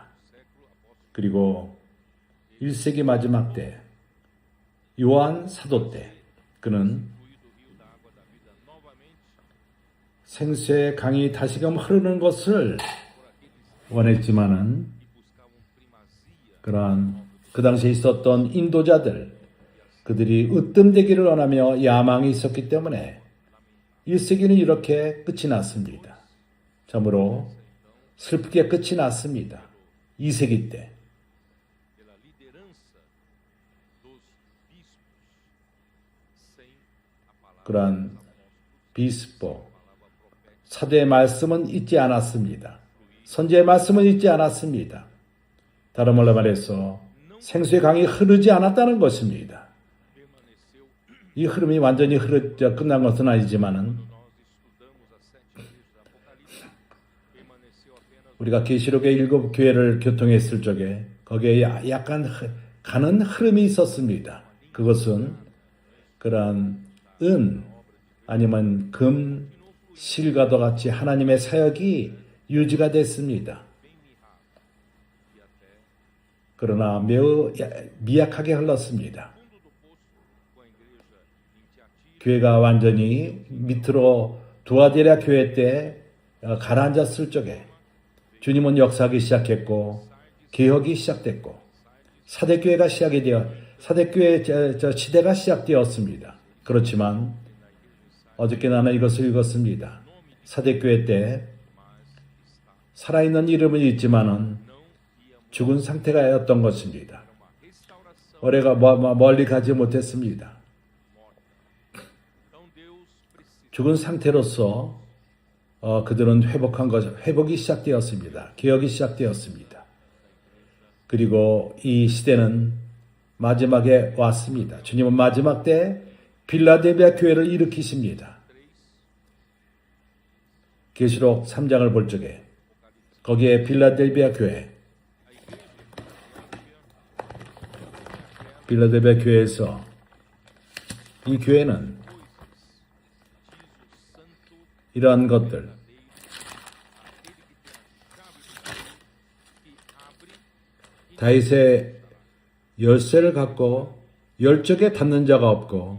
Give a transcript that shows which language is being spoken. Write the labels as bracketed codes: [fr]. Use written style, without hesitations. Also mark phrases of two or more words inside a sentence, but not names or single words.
[ko] 그리고 1세기 마지막 때 요한 사도 때 그는 생수의 강이 다시금 흐르는 것을 원했지만은 그러한 그 당시에 있었던 인도자들 그들이 으뜸되기를 원하며 야망이 있었기 때문에 1세기는 이렇게 끝이 났습니다. 참으로 슬프게 끝이 났습니다. 2세기 때 [pt] pela liderança dos bispos, sem a palavra [ko] 그러한 [pt] dos 비스포, palavra profética [ko] 사도의 말씀은 잊지 않았습니다. 선지의 말씀은 잊지 않았습니다. 다른 말로 말해서 생수의 강이 흐르지 않았다는 것입니다. [pt] permaneceu. [ko] 이 흐름이 완전히 끝난 것은 아니지만은 [pt] Quando nós estudamos as 7 igrejas do Apocalipse, permaneceu apenas [ko] 우리가 계시록의 7 교회를 교통했을 적에 거기에 약간 가는 흐름이 있었습니다. 그것은 그러한 은 아니면 금, 실과도 같이 하나님의 사역이 유지가 됐습니다. [pt] bem mirrado e até [ko] 그러나 매우 미약하게 흘렀습니다. [pt] fundo do poço com a igreja em Tiatira, [ko] 교회가 완전히 밑으로 두아디라 교회 때 가라앉았을 적에 주님은 역사하기 시작했고 개혁이 시작됐고 사대교회가 시작이 되어 사대교회 시대가 시작되었습니다. 그렇지만 어저께 나는 이것을 읽었습니다. 사대교회 때 살아있는 이름은 있지만은 죽은 상태가였던 것입니다. 올해가 멀리 가지 못했습니다. [pt] então Deus precisa [ko] 죽은 상태로서 그들은 회복이 시작되었습니다. 개혁이 시작되었습니다. 그리고 이 시대는 마지막에 왔습니다. 주님은 마지막 때 빌라델비아 교회를 일으키십니다. 계시록 3장을 볼 적에 거기에 빌라델비아 교회에서 이 교회는 이러한 것들 다윗의 열쇠를 갖고 열적에 닫는 자가 없고